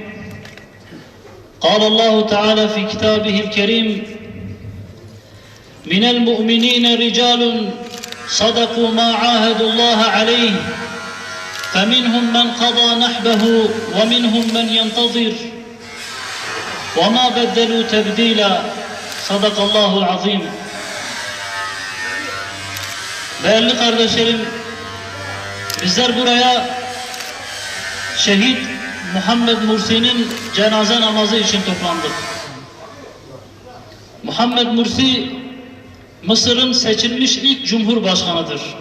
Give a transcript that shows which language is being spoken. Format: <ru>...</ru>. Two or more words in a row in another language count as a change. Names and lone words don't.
<ar>قال الله تعالى في كتابه الكريم: من المؤمنين رجال صدقوا ما عاهدوا الله عليه فمنهم من قضى نحبه ومنهم من ينتظر وما بدلوا تبديلا. صدق الله العظيم.</ar> <tr>Değerli kardeşlerim, bizler buraya şehit Muhammed Mursi'nin cenaze namazı için toplandık. Muhammed Mursi, Mısır'ın seçilmiş ilk cumhurbaşkanıdır.</tr>